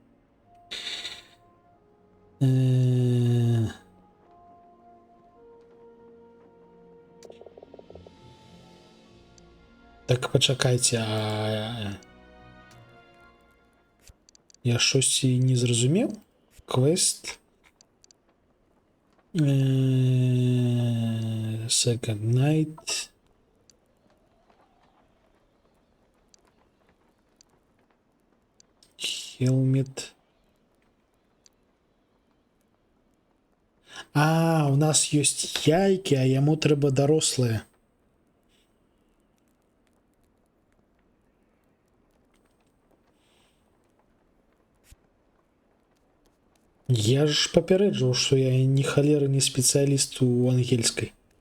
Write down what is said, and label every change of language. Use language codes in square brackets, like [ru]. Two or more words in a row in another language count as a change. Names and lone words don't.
[be] Так, пачакайце, я штосьці не зразумеў? Квест. [en] Second night. [be] Helmet. У нас ёсць яйкі, а яму трэба дарослыя. Я ж папярэджваў, што я ні халеры не спецыяліст у ангельскай.